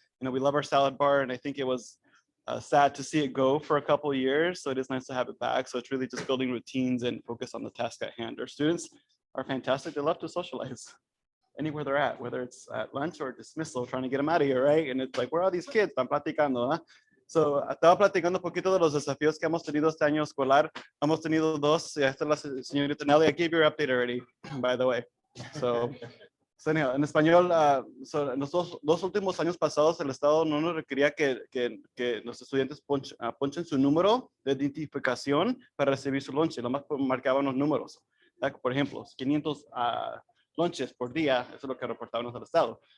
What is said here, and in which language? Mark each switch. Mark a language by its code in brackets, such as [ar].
[en] You know, we love our salad bar, and I think it was sad to see it go for a couple of years. So it is nice to have it back. So it's really just building routines and focus on the task at hand. Our students are fantastic. They love to socialize anywhere they're at, whether it's at lunch or dismissal, trying to get them out of here, right? And it's like, where are these kids? [es] Están platicando, ¿eh? So, estaba platicando un poquito de los desafíos que hemos tenido este año escolar. Hemos tenido 2. Ya está la señorita Nelly. [en] I gave you your update already, by the way. [es] So anyhow, en español, en los dos últimos años pasados, el Estado no nos requería que los estudiantes ponchen su número de identificación para recibir su lunch. Lo más marcaban los números. Por ejemplo, 500 lunches por día, eso es lo que reportábamos al Estado.